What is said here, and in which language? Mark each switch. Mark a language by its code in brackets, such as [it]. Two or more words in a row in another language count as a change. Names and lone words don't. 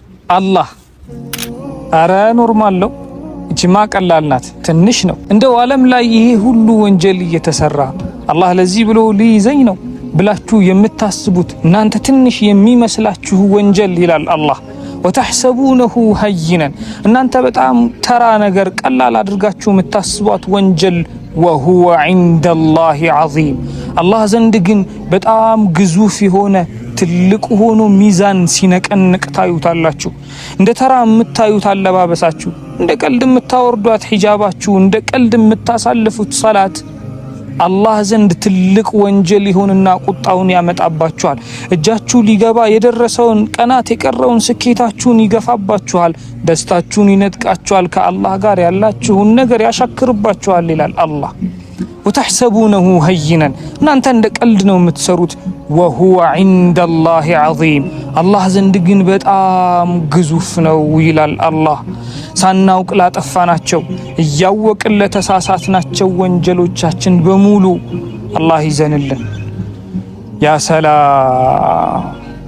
[am] አላህ አረ ኖርማል ነው እቺማ ቀላል ናት ትንሽ ነው እንደው ዓለም ላይ ይሄ ሁሉ ወንጀል እየተሰራ አላህ ለዚህ ብሎ ሊይዘኝ ነው ብላችሁ የምታስቡት እናንተ ትንሽ የሚመስላችሁ ወንጀል ይላል አላህ [ar] وتحسبونه هينا [am] እናንተ በጣም ተራ ነገር ቀላል አድርጋችሁ የምታስቧት ወንጀል [ar] وهو عند الله عظيم [am] الله ዘንድ ግን በጣም ግዙፍ የሆነ ትልቅ ሆኖ ሚዛን ሲነቀንቅ ታዩታላችሁ እንደ ተራ የምታዩት አለባበሳችሁ እንደ ቀልድ የምታወርዷት ሒጃባችሁ እንደ ቀልድ የምታሳልፉት ሶላት አላህ ዘንድ ትልቅ ወንጀል ይሆንና ቁጣውን ያመጣባችኋል እጃችሁ ሊገባ የደረሰውን ቀናት የቀረውን ስኬታችሁን ይገፋባችኋል ደስታችሁን ይነጥቃችኋል ከአላህ ጋር ያላችሁን ነገር ያሻክርባችኋል ይላል አላህ [ar] وتحسبونه هينا [am] እናንተ እንደ ቀልድ ነው የምትሰሩት [ar] وهو عند الله عظيم [am] الله ዘንድ ግን በጣም ግዙፍ ነው ይላል አላህ ሳናውቅ ላጠፋናቸው እያወቅን ለተሳሳትናቸው ወንጀሎቻችን በሙሉ አላህ ይዘንልን ያ ሰላም